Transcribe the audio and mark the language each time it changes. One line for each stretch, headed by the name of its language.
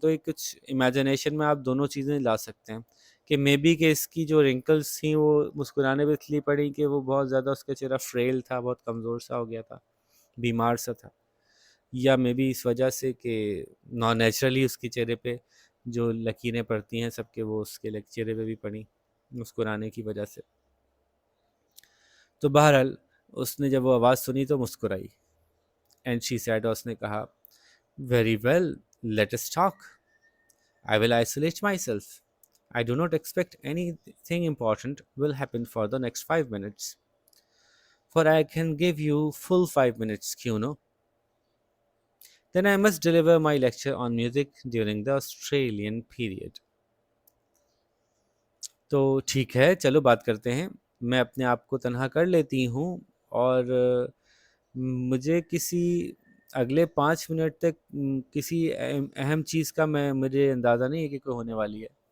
Urdu: تو ایک کچھ امیجنیشن میں آپ دونوں چیزیں لا سکتے ہیں کہ مے بی کہ اس کی جو رنکلز تھیں وہ مسکرانے پہ اس لیے پڑی کہ وہ بہت زیادہ اس کا چہرہ فریل تھا، بہت کمزور سا ہو گیا تھا، بیمار سا تھا، یا مے بی اس وجہ سے کہ نان نیچرلی اس کے چہرے پہ جو لکیریں پڑتی ہیں سب کے وہ اس کے چہرے پہ بھی پڑی مسکرانے کی وجہ سے. تو بہرحال اس نے جب وہ آواز سنی تو مسکرائی.
English: and she said,
Urdu: اور اس نے کہا،
English: Very well, let us talk. I will isolate myself. I do not expect anything important will happen for the next 5 minutes. For I can give you full 5 minutes,
Urdu: کیوں نو.
English: Then I must deliver my lecture on music during the Australian period.
Urdu: تو ٹھیک ہے چلو بات کرتے ہیں. میں اپنے آپ کو تنہا کر لیتی ہوں اور مجھے کسی اگلے 5 منٹ تک کسی اہم چیز کا مجھے اندازہ نہیں ہے کہ کوئی ہونے والی ہے.